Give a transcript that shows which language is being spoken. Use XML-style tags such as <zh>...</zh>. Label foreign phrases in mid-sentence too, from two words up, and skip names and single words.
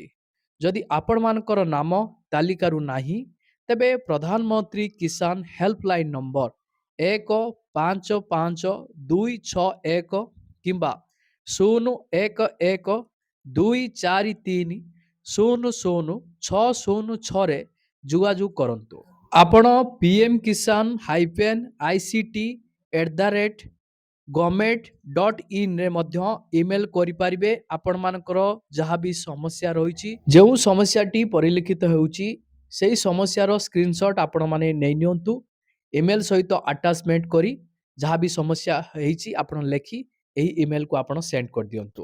<or>ଯଦି ଆପଣମାନଙ୍କର ନାମ ତାଲିକାରୁ ନାହିଁ, ତେବେ ପ୍ରଧାନମନ୍ତ୍ରୀ କିଷାନ ହେଲ୍ପଲାଇନ୍ ନମ୍ବର 155261 କିମ୍ବା 011243000606ରେ ଯୋଗାଯୋଗ କରନ୍ତୁ। ଆପଣ pmkisan-ict@government.in ରେ ମଧ୍ୟ ଇମେଲ କରିପାରିବେ। ଆପଣମାନଙ୍କର ଯାହା ବି ସମସ୍ୟା ରହିଛି, ଯେଉଁ ସମସ୍ୟାଟି ପରିଲିଖିତ ହେଉଛି, ସେହି ସମସ୍ୟାର ସ୍କ୍ରିନଶଟ୍ ଆପଣମାନେ ନେଇ ନିଅନ୍ତୁ। ଇମେଲ ସହିତ ଆଟାଚମେଣ୍ଟ କରି ଯାହା ବି ସମସ୍ୟା ହେଇଛି ଆପଣ ଲେଖି ଏହି ଇମେଲକୁ ଆପଣ ସେଣ୍ଡ କରିଦିଅନ୍ତୁ।</or>